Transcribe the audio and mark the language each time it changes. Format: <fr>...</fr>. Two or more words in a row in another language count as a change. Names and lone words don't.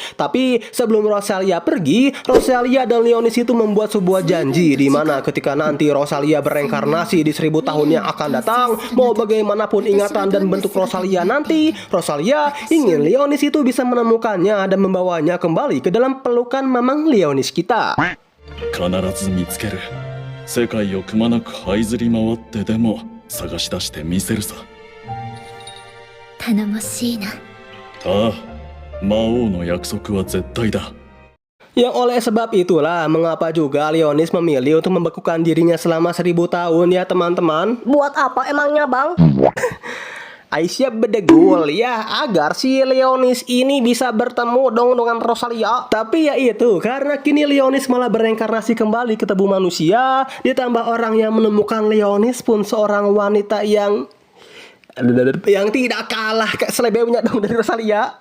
<id>Tapi sebelum Rosalia pergi, Rosalia dan Leonis itu membuat sebuah janji di mana ketika nanti Rosalia bereinkarnasi di 1000 tahun yang akan datang, mau bagaimanapun ingatan dan bentuk Rosalia nanti, Rosalia ingin Leonis itu bisa menemukannya dan membawanya kembali ke dalam pelukan mamang Leonis kita.</id> <ja>世界をくまなく這いずり回ってでも探し出してみせるさ。頼もしいな。ああ、魔王の約束は絶対だ。</ja> <id>Yang oleh sebab itulah mengapa juga Leonis memilih untuk membekukan dirinya selama 1000 tahun ya teman-teman. Buat apa emangnya bang? Aisyah bedegul ya agar si Leonis ini bisa bertemu dong dengan Rosalia. Tapi ya itu, karena kini Leonis malah bereinkarnasi kembali ke tubuh manusia, ditambah orang yang menemukan Leonis pun seorang wanita yang tidak kalah selebewnya dong dari Rosalia.</id>